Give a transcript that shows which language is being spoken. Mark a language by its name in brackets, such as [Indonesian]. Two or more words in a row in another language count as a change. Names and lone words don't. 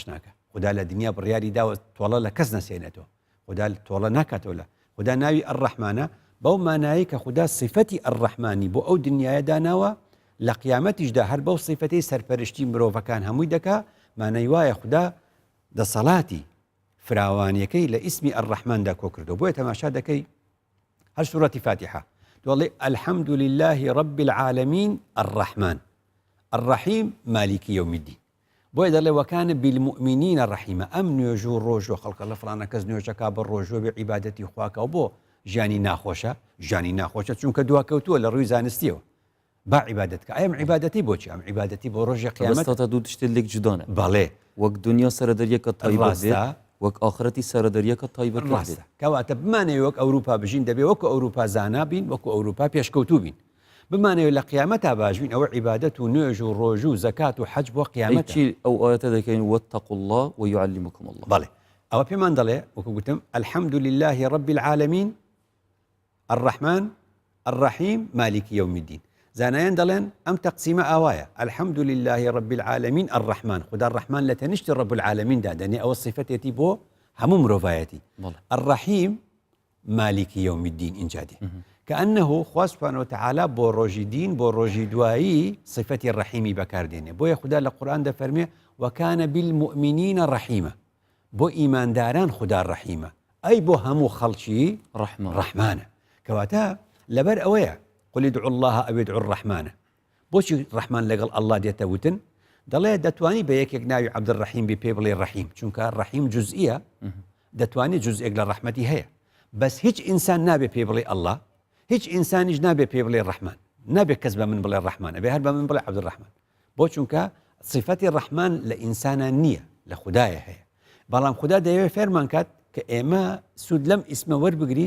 [Central Kurdish] ناکە خدا لە دنیا بڕیاری داوە تۆڵە لە کەس نەسێنێتەوە خدا تۆڵە ناکاتەوە لە خدا ناوی ئەڕەحمانە بەو مانایی کە خدا صفەتی ئەڕەحمانی بۆ ئەو دنیاە داناوە لە قیامەتیشدا هەر بەو صفەتەی سەرپەرشتی مرۆڤەکان هەمووی دەکا مانای وایە خدا دەسەڵاتی فراوانیەکەی لە ئیسمی ئەڕەحماندا کۆ کردو بۆیە تەماشا دەکەی هەر سوورەتی فاتحە دەڵێ [Arabic] الحەمد لله رب العالمین الرحمن الرحیم مالکی یوم الدین [Central Kurdish] بۆیە دەڵێ [Arabic] وەکانە بالمؤمنینە ڕەحیمە [Central Kurdish] ئەم نوێژ و ڕۆژ و خەڵکە لە فڵانە کەس نوێژەکە بە ڕۆژۆ بێ عیبادەتی خواکە و بۆ ژیانی ناخۆشە چونکە دواکەوتووە لە ڕووی زانستیەوە با عیبادەتکە ئەم عیبادەتی بۆچی ئەم عیبادەتی بۆ ڕۆژی قیامەت تا دوو تشتێ لێک جدانە بەڵێ وەک دنیا سەردەریەکە تایبەت بێت ڕاستە وەک ئاخرەتی سەردەریەکە تایبەت بێت ڕاستە کەواتە بمانەوە وەک ئەوروپا بژین دەبێ وەکو ئەوروپا زانا بین وەکو ئەوروپا پێشکەوتوو بین بمانەوە لە قیامەتا باشبین ئەوە عیبادەت و نوێژ و ڕۆژ و زەکات و حەج بۆ قیامەت چی ئەو ئاەتە دەکەین [Arabic] واتقوا الله ويعلمكم الله [Central Kurdish] بەڵێ ئەوە پێمان دەڵێ وەکو گوتم [Arabic] الحمد لله رب العالمين الرحمن الرحيم مالك يوم الدين [Central Kurdish] زانایان دەڵێن ئەم تەقسیمە ئاوایە [Arabic] الحمد لله رب العالمين الرحمن [Central Kurdish] خدا الرحمن لە تەنیشتی [Arabic] رب العالمين [Central Kurdish] دا دەنێ ئەوە صفەتێتی بۆ هەموو مرۆڤایەتی الرحيم [Arabic] مالك يوم الدين [Central Kurdish] ئینجا دێ كأنه خوا [Arabic] سبحانه وتعالى [Central Kurdish] بۆ ڕۆژی دین بۆ ڕۆژی دوایی صفەتی ڕەحیمی بەکاردێنێ بۆیە خدا لە قورئان دەفەرمێ [Arabic] وكان بالمؤمنين رحيما [Central Kurdish] بۆ ئیمانداران خدا ڕەحیمە ئەی بۆ هەموو خەڵکی ڕەحمانە کەواتە لەبەر ئەوەیە [Arabic] قل ادعوا الله أو ادعوا الرحمن [Central Kurdish] بۆچی ڕەحمان لەگەڵ ئەڵڵا دێتە وتن دەڵێ دەتوانی بە یەکێک ناوی عەبدوڕەحیم بێ پێ بڵێ ڕەحیم چونکە ڕەحیم جوزئیە دەتوانێت جوزئێک لە ڕەحمەتی هەیە بەس هیچ ئینسان نابێ پێ بڵێ ئەڵڵا هیچ ئینسانیش نابێ پێ بڵێ ڕەحمان نابێت کەس بە من بڵێ ڕەحمان ئەبێ هەر بە من بڵێ عەبدوڕەحمان بۆ چونکە صفەتی ڕەحمان لە ئینسانە نییە لە خودایە هەیە بەڵام خدا دەیەوێت فێرمان کات کە ئێمە سوود لەم ئیسمە وەربگرین